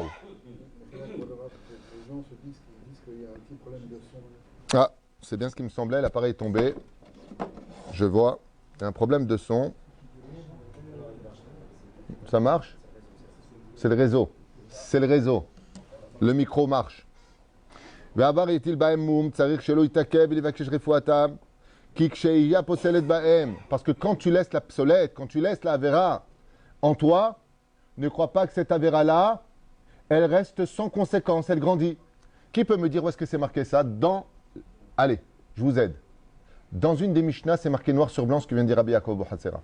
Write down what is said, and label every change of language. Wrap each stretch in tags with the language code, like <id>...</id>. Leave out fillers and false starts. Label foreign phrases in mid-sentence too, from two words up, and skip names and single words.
<fr>Les gens se disent qu'il y a un petit problème de son. Ah, c'est bien ce qui me semblait. L'appareil est tombé. Je vois. Il y a un problème de son. Ça marche? C'est le réseau. C'est le réseau. Le micro marche.</fr> <he>ועבר יטיל בהם מום, צריך שלא יתעכב ולבקש רפואתם, כי כשיהיה פוסלת בהם,</he> <fr>parce que quand tu laisses la psolette, quand tu laisses la avera en toi, ne crois pas que cette avera-là, elle reste sans conséquence, elle grandit. Qui peut me dire où est-ce que c'est marqué ça? Allez, je vous aide. Dans une des Mishnah, c'est marqué noir sur blanc ce que vient de dire Rabbi Yaakov Bohatzera.</fr>